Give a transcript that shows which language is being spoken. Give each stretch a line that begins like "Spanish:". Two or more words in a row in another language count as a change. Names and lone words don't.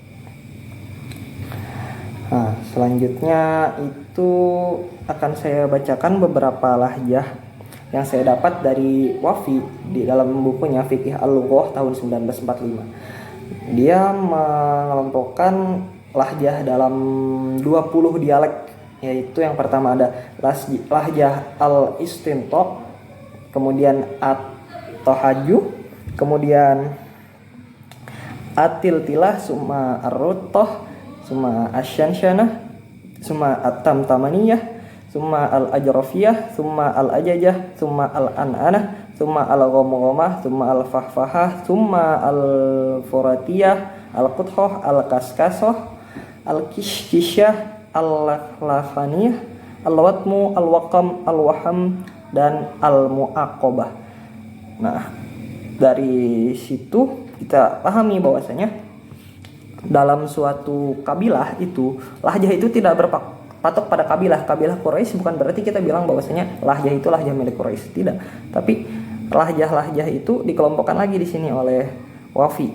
Indonesian: Nah, selanjutnya itu akan saya bacakan beberapa lahjah yang saya dapat dari Wafi di dalam bukunya Fiqh Al-Lughah tahun 1945. Dia mengelompokkan lahjah dalam 20 dialek, yaitu yang pertama ada lahjah Al-Istinta, kemudian At-Tahaju, kemudian At-Tiltilah, summa Ar-Ruttah, summa Asyansyanah, summa At-Tamtamaniyah, summa Al-Ajrafiyah, summa Al-Ajajah, summa Al-An'anah, summa Al-Ghamghamah, summa Al-Fahfahah, summa Al-Furatiyah, Al-Qudhah, Al-Kaskasah, Al-Kishkishah, Al-Lakhlafaniyah, al-watmu, al-waqam, al-waham, dan al-mu'aqabah. Nah, dari situ kita pahami bahwasanya dalam suatu kabilah itu lahjah itu tidak berpatok pada kabilah Quraisy. Bukan berarti kita bilang bahwasanya lahjah itu lahjah milik Quraisy, tidak. Tapi lahjah-lahjah itu dikelompokkan lagi di sini oleh Wafi.